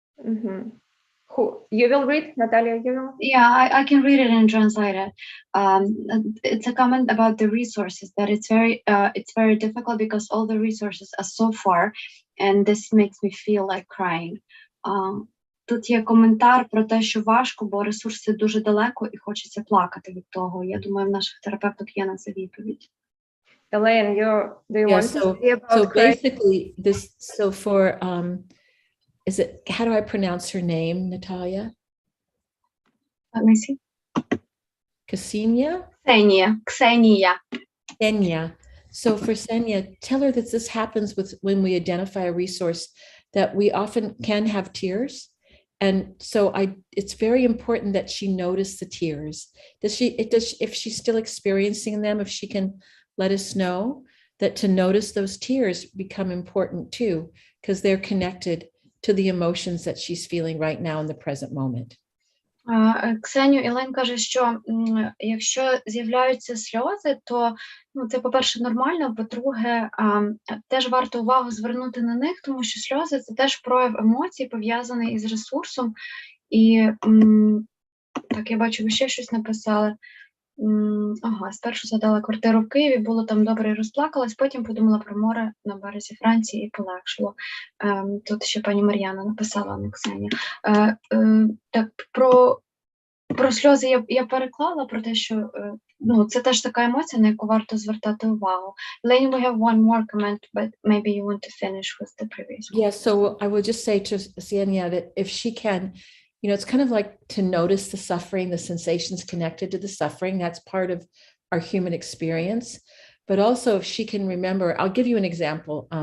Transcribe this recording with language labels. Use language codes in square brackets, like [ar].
[en] Mm-hmm. Who? You will read, Natalia? You will? Yeah, I can read it and translate it. It's a comment about the resources, that it's very difficult because all the resources are so far, and this makes me feel like crying. [uk] Тут є коментар про те, що важко, бо ресурси дуже далеко і хочеться плакати від того. Я думаю, в наших терапевток є на це відповідь. [en] Elaine, do you want to say about so crying? basically this, so for, is it, how do I pronounce her name, Natalia? Let me see. Ksenia? Ksenia. Ksenia. So for Ksenia, tell her that this happens with when we identify a resource, that we often can have tears. And so it's very important that she notice the tears. If she's still experiencing them, if she can let us know, that to notice those tears become important too, because they're connected to the emotions that she's feeling right now in the present moment. [uk] Ксенію, Ілен каже, що якщо з'являються сльози, то це, по-перше, нормально, по-друге, теж варто увагу звернути на них, тому що сльози – це теж прояв емоцій, пов'язаний із ресурсом. І, так, я бачу, ви ще щось написали. Спершу згадала квартиру в Києві, було там добре і розплакалась, потім подумала про море на березі Франції і полегшило. Тут ще пані Мар'яна написала, а не Ксенія. Так, про сльози я переклала, про те, що це теж така емоція, на яку варто звертати увагу. [en] Elaine, we have one more comment, but maybe you want to finish with the previous one. Yeah, so I will just say to Ksenia that if she can, it's kind of like to notice the suffering, the sensations connected to the suffering. That's part of our human experience. But also if she can remember, I'll give you an example.